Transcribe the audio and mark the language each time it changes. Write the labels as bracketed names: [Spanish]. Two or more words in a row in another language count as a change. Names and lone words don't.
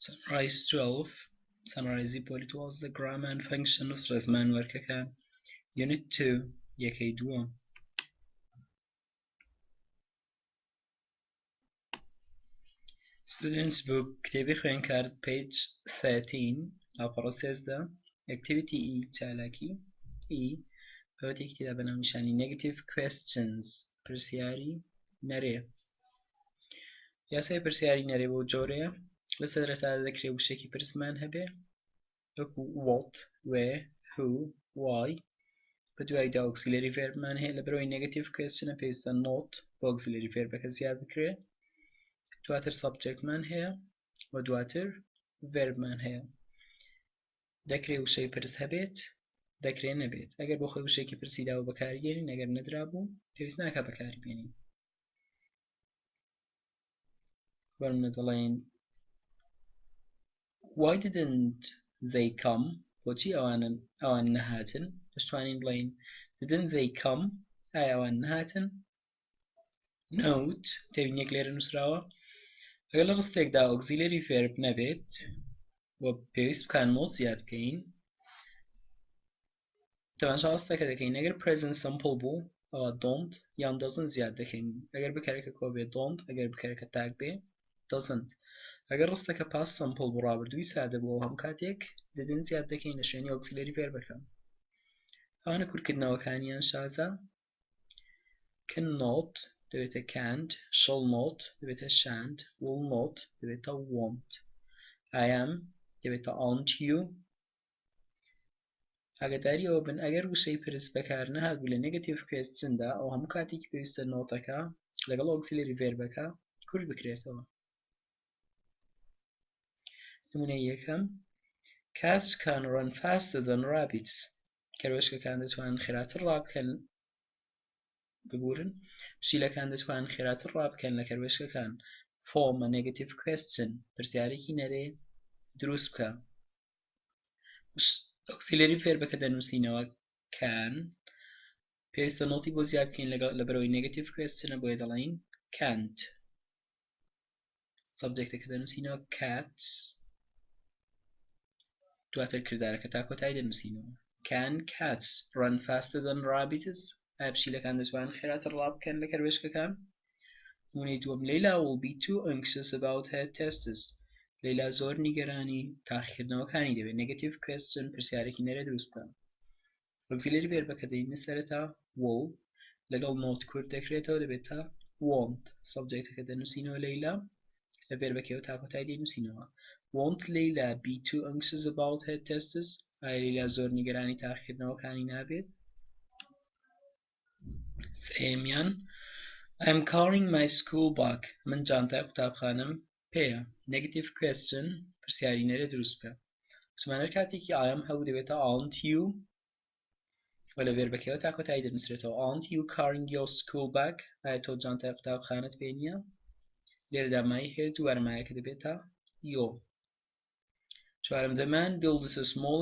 [English] Exercise 12 Summarize پۆلی 12 Grammar and Functions [Central Kurdish] ڕێزمان وەرکەکان [English] Unit 2 [Central Kurdish] یەکەی دووەم [English] Students book [Central Kurdish] کتێبی خوێندکارد [English] page 13 لاپەڕە 13 Activity [Central Kurdish] E چالاکی E بەوەتێکی تێدا بەناونیشانی [English] Negative Questions [Central Kurdish] پرسیاری نەرێ یاسای پرسیاری نەرێ بۆ جۆرەیە لە سەرەتادا دەکرێت وشێکی پرسمان هەبێ وەکو [English] what, where, who, why [Central Kurdish] بە دوایدا [English] auxiliary verbمان [Central Kurdish] هەیە لە بەرەوەی [English] negative question [Central Kurdish] پێویستە not بۆ [English] auxiliary verbەکە [Central Kurdish] زیاد بکرێت دواتر subjectمان هەیە و دواتر verbمان هەیە دەکرێت وشەی پرس هەبێت دەکرێت نەبێت ئەگەر بۆ خۆی وشێکی پرسیداوە بەکارهێنین ئەگەر نەدرابوو پێویست ناکات بەکاربێنین وەرمە دەڵێن [English] Why didn't they come? [Central Kurdish] بۆچی ئەوان نەهاتن؟ دەتوانین بڵێین [English] Didn't they come? [Central Kurdish] ئایا ئەوان نەهاتن؟ Note تێبینیەک لێرە نووسراوە ئەگەر لە ڕستێکدا [English] auxiliary verb [Central Kurdish] نەبێت و پێویست بکان not زیاد بکەین تەماشا ڕستەکە دەکەین ئەگەر [English] present simple [Central Kurdish] بوو ئەوە don't یان doesn't زیاد دەکەین ئەگەر بکارێکە کۆ بێ don't ئەگەر بکارێکە تاک بێ doesn't ئەگەر ڕستەکە [English] past simple [Central Kurdish] بوو ڕابردووی سادە بوو هەم کاتێک didn't زیاد دەکەین لە شوێنی [English] auxiliary verbەکە [Central Kurdish] ئەوانە کورتکردنەوەکانیان شازە cannot دەبێتە can't [English] shall not [Central Kurdish] دەبێتە shan't [English] will not [Central Kurdish] دەبێتە won't [English] I am [Central Kurdish] دەبێتە [English] aren't you [Central Kurdish] ئاگاداری ئەوە بن ئەگەر وشەی پرس بەکار نەهاتبوو لە [English] negative questionدا [Central Kurdish] ئەو هەموو کاتێکی پێویستە نۆتەکە لەگەڵ [English] auxiliary verbەکە [Central Kurdish] کورت بکرێتەوە نمونەی یەکەم [English] Cats can run faster than rabbits [Central Kurdish] کەروێشکەکان دەتوانن خێراتر ڕابکەن ببورن پشیلەکان دەتوانن خێراتر ڕابکەن لە کەروێشکەکان [English] form a negative question [Central Kurdish] پرسیارێکی نەرێ دروست بکە auxiliary verbەکە دەنووسینەوە can پێویستە نۆتی بۆ زیاد بکەین لە بەرەوەی [English] negative question [Central Kurdish] بۆیە دەڵێن can't subjectەکە دەنووسینەوە cats دواتر کردارەکە تا کۆتایی دەنووسینەوە [English] Can cats run faster than rabbits? [Central Kurdish] ئایا پشیلەکان دەتوانن خێراتر ڕابکەن لە کەروێشکەکان نمونەی دووەم [English] Leila will be too anxious about her tests [Central Kurdish] Leila زۆر نیگەرانی تاقیکردنەوەکانی دەبێت [English] negative question [Central Kurdish] پرسیارێکی نەرێ دروست بکە auxiliary verbەکە دەینە سەرەتا will لەگەڵ not کورت دەکرێتەوە دەبێتە won't subjectەکە دەنووسینەوە Leila لە verbەکەوە تا کۆتایی دەینووسینەوە [English] Won't Leila be too anxious about her tests? [Central Kurdish] ئایا لیلا زۆر نیگەرانی تاقیکردنەوەکانی نابێت سێمیان [English] I'm carrying my school bag [Central Kurdish] من جانتای قوتابخانەم پێیە [English] negative question [Central Kurdish] پرسیاری نەرێ دروست بکە وتمانەر کاتێکی [English] I am [Central Kurdish] هەبوو دەبێتە [English] aren't you [Central Kurdish] و لە verbەکەوە تا کۆتایی دەنووسرێتەوە [English] aren't you carrying your school bag [Central Kurdish] ئایا تۆ جانتای قوتابخانەت پێ نییە لێرەدا مای هەیە دووبارە مایەکە دەبێتە your چوارم [English] The man builds a small